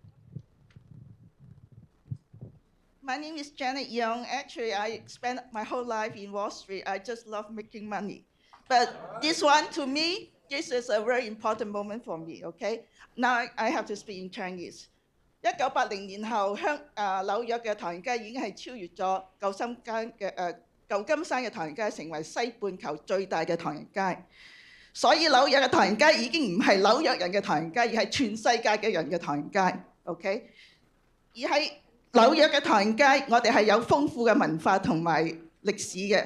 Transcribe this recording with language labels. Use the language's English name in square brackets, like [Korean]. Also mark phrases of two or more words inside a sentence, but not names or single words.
[English] My name is Janet Young. Actually, I spent my whole life in Wall Street. I just love making money. But this one, to me, this is a very important moment for me, okay? Now I have to speak in Chinese. [Cantonese] 1980 年後，紐約嘅唐人街已經係超越咗舊金山嘅唐人街，成為西半球最大嘅唐人街。所以紐約嘅唐人街已經唔係紐約人嘅唐人街，而係全世界嘅人嘅唐人街。OK， 而喺紐約嘅唐人街，我哋係有豐富嘅文化同埋歷史嘅。